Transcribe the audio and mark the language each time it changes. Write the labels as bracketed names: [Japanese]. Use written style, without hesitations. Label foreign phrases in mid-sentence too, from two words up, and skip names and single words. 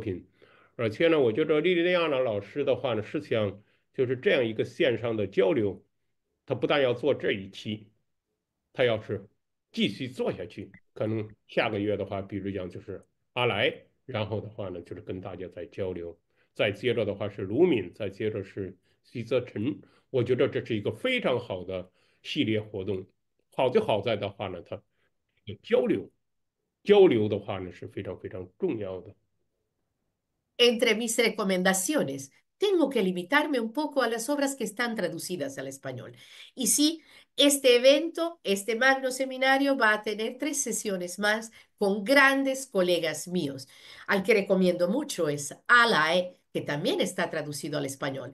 [Chinese] 品，而且呢，我觉得莉莉安娜老师的话呢，实际上就是这样一个线上的交流，他不但要做这一期，他要是继续做下去，可能下个月的话，比如讲就是阿来，然后的话呢，就是跟大家再交流，再接着的话是卢敏，再接着是徐则成，我觉得这是一个非常好的系列活动。好就好在的话呢，它有交流，交流的话呢是非常非常重要的。 [Spanish] Entre mis recomendaciones, tengo que limitarme un poco a las obras que están traducidas al español. Y sí, este evento, este magno seminario va a tener 3 sesiones más con grandes colegas míos. Al que recomiendo mucho es Alae, que también está traducido al español.